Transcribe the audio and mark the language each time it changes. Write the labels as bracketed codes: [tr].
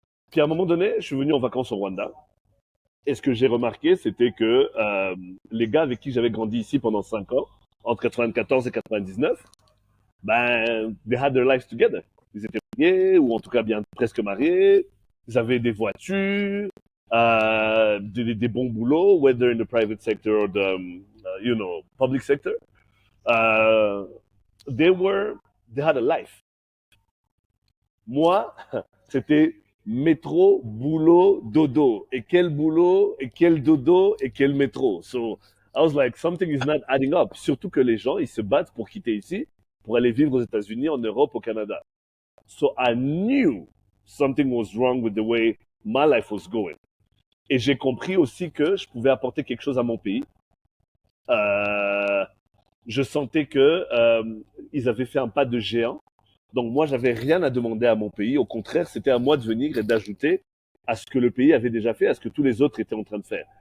[fr] Puis, à un moment donné, je suis venu en vacances au Rwanda. Et ce que j'ai remarqué, c'était que les gars avec qui j'avais grandi ici pendant 5 ans, entre 94 et 99, ben, [en] they had their lives together. [fr] Ils étaient mariés, ou en tout cas bien presque mariés. Ils avaient des voitures, des bons boulots, [en] whether in the private sector or the, public sector. Uh, they were, they had a life. [fr] Moi, c'était métro, boulot, dodo. Et quel boulot, et quel dodo, et quel métro. [en] So, I was like, something is not adding up. [fr] Surtout que les gens, ils se battent pour quitter ici, pour aller vivre aux États-Unis, en Europe, au Canada. [en] So I knew something was wrong with the way my life was going. [fr] Et j'ai compris aussi que je pouvais apporter quelque chose à mon pays. Euh, je sentais que ils avaient fait un pas de géant. Donc moi, j'avais rien à demander à mon pays. Au contraire, c'était à moi de venir et d'ajouter à ce que le pays avait déjà fait, à ce que tous les autres étaient en train de faire.